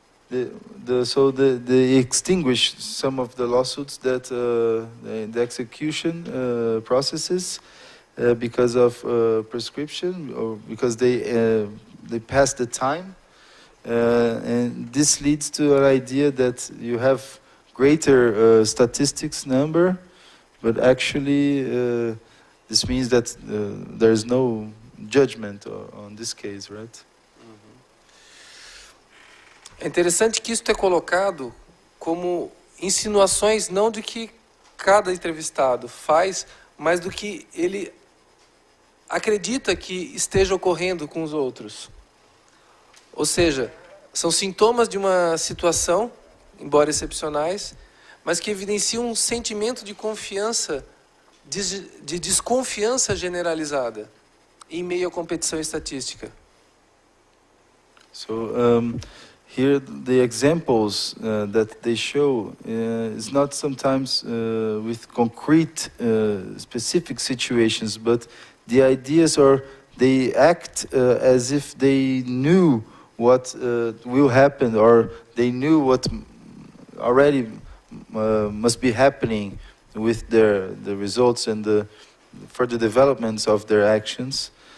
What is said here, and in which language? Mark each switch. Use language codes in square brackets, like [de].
[en] They extinguish some of the lawsuits that the execution processes because of prescription, or because they pass the time, and this leads to an idea that you have greater statistics number, but actually this means that there is no judgment on this case, right? [pt] É interessante que isso é colocado como insinuações não de que cada entrevistado faz, mas do que ele acredita que esteja ocorrendo com os outros. Ou seja, são sintomas de uma situação, embora excepcionais, mas que evidenciam um sentimento de confiança, de desconfiança generalizada em meio à competição estatística. [en] So here the examples that they show is not sometimes with concrete specific situations, but the ideas are they act as if they knew what will happen, or they knew what already must be happening with the results and the further developments of their actions.